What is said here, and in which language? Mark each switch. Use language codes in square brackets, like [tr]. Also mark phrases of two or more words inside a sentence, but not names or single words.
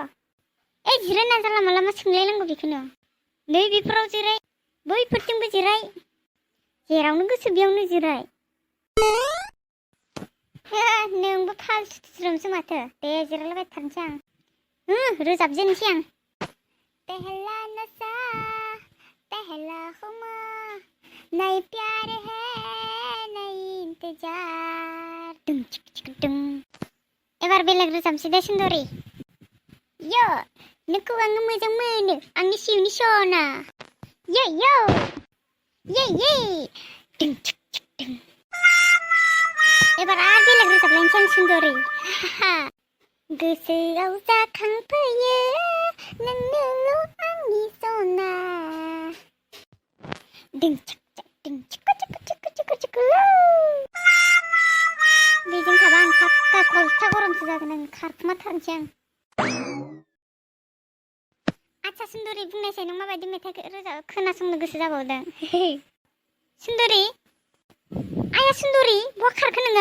[brx] जिरायना जानला मानला मा सोंलायनांगौ बेखौनो? नै बेफोराव जिराय, बैफोरथिंबो जिराय, जेरावनो गोसो बेयावनो जिराय। नोंबो फालथुस्रोमसो माथो। दे जिरायलाबाय थानोसै आं। रोजाबजेननोसै आं। [hi] पहला नशा पहला खुमार नई प्यार है नई इंतजार दुम चिक चिक दुम। [brx] एबार बेलेग रोजाबनोसै दे सुन्दरि। यो नोंखौ आङो मोजां मोनो आंनि सिउनि सना। ये दुम चिक चिक दुम। एबार आरो बेलेग रोजाबलायनोसै आं सुन्दरि। गोसोआव जाखांफैयो नोंनोल' आंनि सना। दिं चिक चिक दिं चिक चिक चिक चिक चिक। बेजों थाबा आं फाक्का कलथा गरमसो जागोन, आं खारखुमाथारनोसै आं। आच्छा सुन्दरि बुंनायसाय, नों माबायदि मेथाइ रोजाब खोनासंनो गोसो जाबावदों? सुन्दरि, आया सुन्दरि, बहा खारखो नोङो?